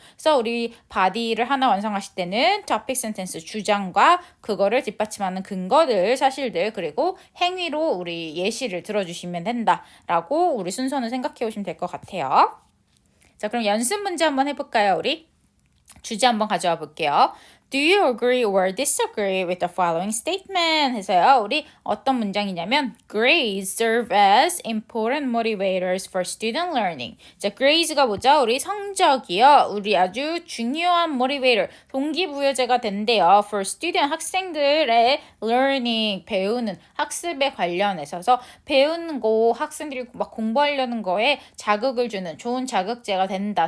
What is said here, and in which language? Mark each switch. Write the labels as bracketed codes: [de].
[ko] 그래서 우리 바디를 하나 완성하실 때는 topic sentence 주장과 그거를 뒷받침하는 근거들 사실들 그리고 행위로 우리 예시를 들어주시면 된다라고 우리 순서는 생각해 오시면 될 것 같아요. 자, 그럼 연습 문제 한번 해볼까요, 우리? 주제 한번 가져와 볼게요. [en] Do you agree or disagree with the following statement? [ko] 해서요. 우리 어떤 문장이냐면 [en] grades serve as important motivators for student learning. [ko] 자, grades가 뭐죠? 우리 성적이요. 우리 아주 중요한 motivator, 동기부여제가 된대요. for student, 학생들의 learning, 배우는 학습에 관련해서 배우는 거 학생들이 막 공부하려는 거에 자극을 주는 좋은 자극제가 된다.